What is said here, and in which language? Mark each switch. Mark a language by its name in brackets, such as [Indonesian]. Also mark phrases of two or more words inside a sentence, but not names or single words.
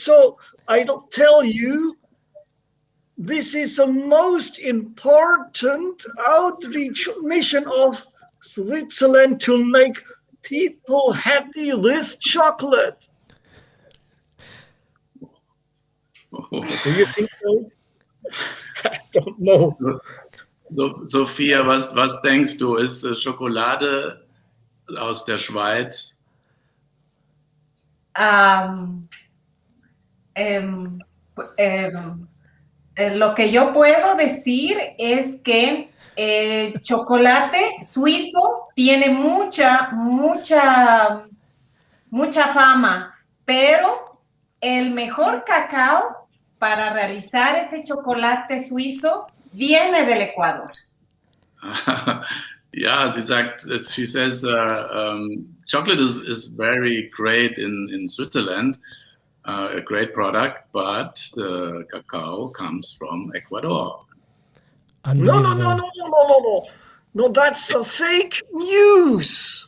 [English] So I don't tell you, this is the most important outreach mission of Switzerland to make people happy with chocolate. Do you think so? I don't know. [German] Sophia, was denkst du, ist Schokolade aus der Schweiz? [Spanish] Lo que yo puedo decir es que el chocolate suizo tiene mucha fama, pero el mejor cacao para realizar ese chocolate suizo viene del Ecuador. [English] Ja, she says chocolate is very great in Switzerland, a great product, but the cacao comes from Ecuador. No, that's a fake news.